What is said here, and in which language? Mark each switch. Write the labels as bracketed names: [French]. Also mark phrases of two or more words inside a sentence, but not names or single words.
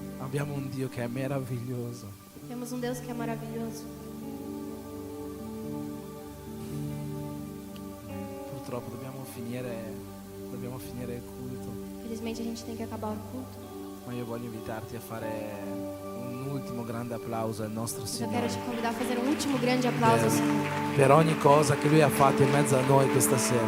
[Italian] Abbiamo un Dio che è meraviglioso. [Portuguese] Temos um Deus que é maravilhoso. [Italian] Purtroppo dobbiamo finire il culto, [Portuguese] Felizmente a gente tem que acabar o culto. [Italian] ma io voglio invitarti a fare un ultimo grande applauso al nostro [Portuguese] Eu quero [Italian] Signore [Portuguese] te convidar a fazer um último grande aplauso ao Senhor. [Italian] per ogni cosa che Lui ha fatto in mezzo a noi questa sera.